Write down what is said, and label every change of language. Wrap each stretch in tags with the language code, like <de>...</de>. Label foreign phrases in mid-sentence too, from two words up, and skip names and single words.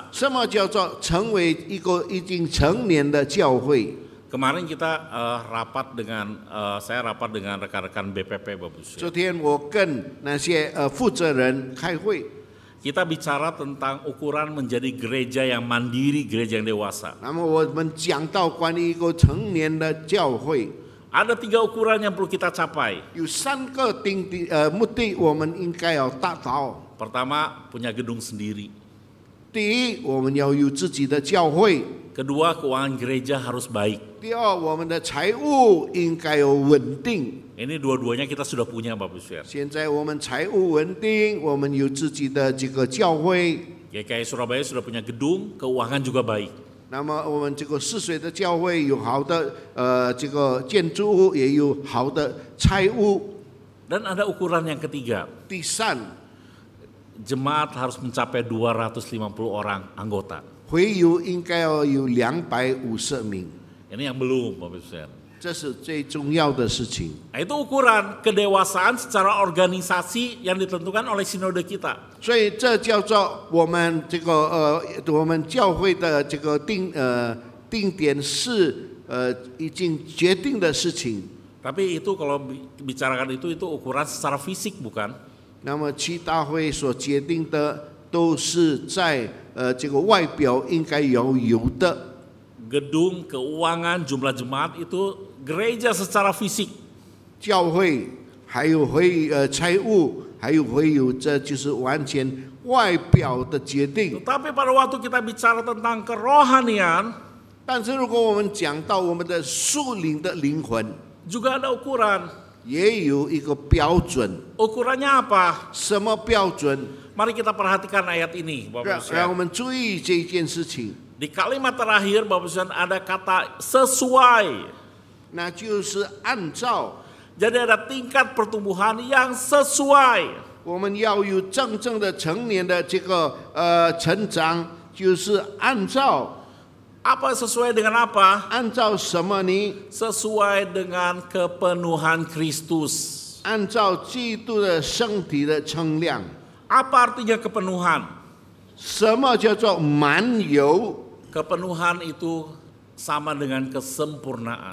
<zh>什么叫做成为一个已经成年的教会？</zh> <id>Kemarin kita saya rapat dengan rekan-rekan BPP Bapak Ibu.</id> <zh>昨天我跟那些负责人开会，</zh> <id>Kita bicara tentang ukuran menjadi gereja yang mandiri, gereja yang dewasa.</id> <zh>那么我们讲到关于一个成年的教会，</zh> <id>Ada 3 ukuran yang perlu kita capai.</id> <zh>有3个目的，我们应该要达到。</zh> <id>Pertama, punya gedung sendiri.</id> <zh>第一，我们要有自己的教会；</zh> <id>Kedua, keuangan gereja harus baik.</id> <zh>第二，我们的财务应该要稳定。</zh> <id>Ini dua-duanya kita sudah punya Bapak Ibu.</id> <zh>现在我们财务稳定，我们有自己的这个教会。</zh> <id>GKI Surabaya sudah punya gedung, keuangan juga baik.</id> <zh>那么我们这个泗水的教会有好的这个建筑物，也有好的财务。</zh> <id>Dan ada ukuran yang ketiga.</id> <zh>第三，</zh> <id>Jemaat harus mencapai 250 orang anggota.</id> <zh>会友应该要有250名，</zh> <id>Ini yang belum Bapak Ibu.</id> <zh>这是最重要的事情。</zh> <id>Nah, itu ukuran kedewasaan secara organisasi yang ditentukan oleh sinode kita.</id> <zh>所以这叫做我们这个我们教会的这个定点是已经决定的事情。</zh> <id>Tapi itu kalau bicarakan itu ukuran secara fisik bukan?</id> <zh>那么七大会所决定的都是在这个外表应该要有的。</zh> <id>Gedung, keuangan, jumlah jemaat itu gereja secara fisik.</id> <zh>教会还有财务，还有会有，这就是完全外表的决定。</zh> <id>Tetapi pada waktu kita bicara tentang kerohanian,</id> <zh>但是如果我们讲到我们的属灵的灵魂，</zh> <id>juga ada ukuran.</id> <zh>也有一个标准。</zh> <id>Ukurannya apa?</id> <zh>什么标准？</zh> <id>Mari kita perhatikan ayat ini, Bapak Ibu.</id> <zh>让我们注意这件事情。</zh> <id>Di kalimat terakhir Bapak Ibu ada kata sesuai.</id> <zh>那就是按照</zh> <id>Jadi ada tingkat pertumbuhan yang sesuai.</id> <zh>我们要有真正的成年的这个成长，就是按照</zh> <id>Apa sesuai dengan apa?</id> <zh>按照什么呢？</zh> <id>Sesuai dengan kepenuhan Kristus.</id> <zh>按照基督的身体的称量。</zh> <id>Apa artinya kepenuhan?</id> <zh>什么叫做满有？</zh> <id>Kepenuhan itu sama dengan kesempurnaan.</id>